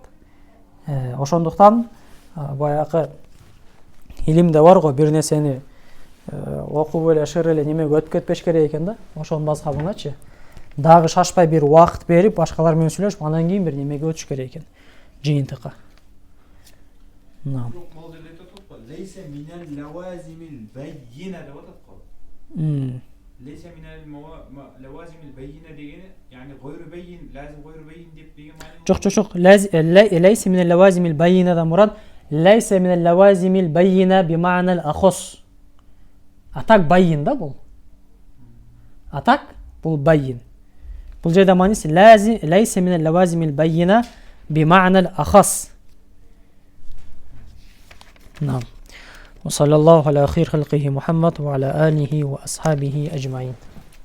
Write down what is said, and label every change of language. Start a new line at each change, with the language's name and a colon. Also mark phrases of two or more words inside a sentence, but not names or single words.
Kyrgyz: Ошондуктан баягы илимде бар го, бир нерсени окуп эле шыр эле немеге өтүп кетпеш керек экен да. Ошонун мазхабыначы. Дагы шашпай бир убакыт берип, башкалар менен сүйлөшүп, андан кийин бир немеге өтүш керек экен. Жыйынтыкка.
Arabic: ليس من اللوازم البينة
Kyrgyz: деп атат го.
Arabic: ليس من اللوازم البينة
Kyrgyz: дегени, яғни
Arabic: غير بين, لازم غير بين
Kyrgyz: деп деген маани. Жок.
Arabic: ليس من اللوازم البينة
Kyrgyz: да мурад
Arabic: ليس من اللوازم البينة بمعنى الأخص.
Kyrgyz: Атак байин да бул. Атак бул байин. Бул жерде мааниси
Arabic: ليس من اللوازم البينة بمعنى الأخص. نعم. وصلى الله على خير خلقه محمد وعلى آله وأصحابه أجمعين.